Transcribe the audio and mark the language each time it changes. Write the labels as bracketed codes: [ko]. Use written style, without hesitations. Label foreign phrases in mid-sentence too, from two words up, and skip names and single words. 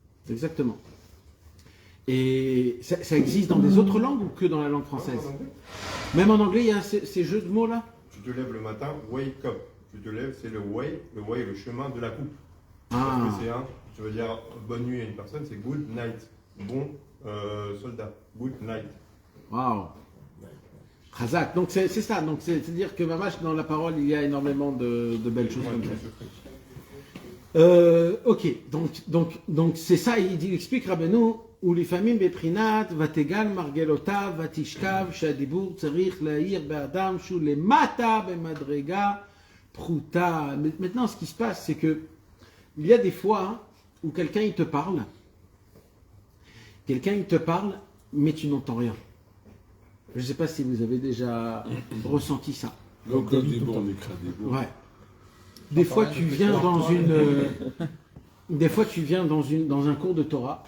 [fr] Et ça existe dans des autres langues ou que dans la langue française? En anglais. Même en anglais, il y a ces jeux de mots là. Tu te lèves le matin, [en] wake up. [fr] Tu te lèves, c'est le way, le chemin de la coupe. Ah. Parce que tu veux dire bonne nuit à une personne, c'est [en] good night. [fr] Bon soldat, [en] good night. [fr] Waouh. Khazak. Donc c'est ça. Donc c'est-à-dire que Mamash, dans la parole, il y a énormément de belles choses comme ça. Ok. Donc c'est ça. Il explique Rabbeinu. [he] ולפעמים בבחינת ותגל מרגלותיו ותשכב שהדיבור צריך להאיר באדם שהוא למטה במדרגה פחותה. [fr] Maintenant, ce qui se passe, c'est que il y a des fois où quelqu'un il te parle, mais tu n'entends rien. Je ne sais pas si vous avez déjà ressenti ça. Donc, on dit bon, on écrit des mots. Ouais. Des fois, tu viens dans un cours de Torah.